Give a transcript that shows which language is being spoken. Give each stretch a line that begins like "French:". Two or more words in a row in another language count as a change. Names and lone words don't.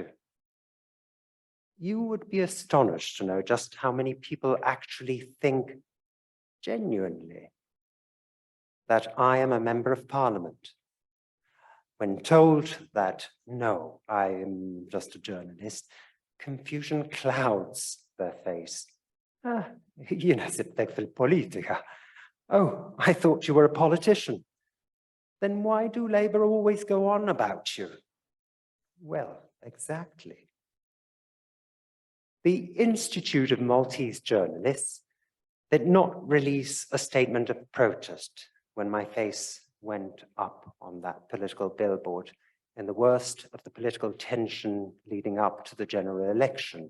English: You would be astonished to know just how many people actually think genuinely that I am a member of Parliament. When told that, no, I am just a journalist, confusion clouds their face.
Maltese: Jiena sibtek fil-politika.
English: Oh, I thought you were a politician. Then why do Labour always go on about you? Well, exactly. The Institute of Maltese Journalists did not release a statement of protest when my face went up on that political billboard in the worst of the political tension leading up to the general election.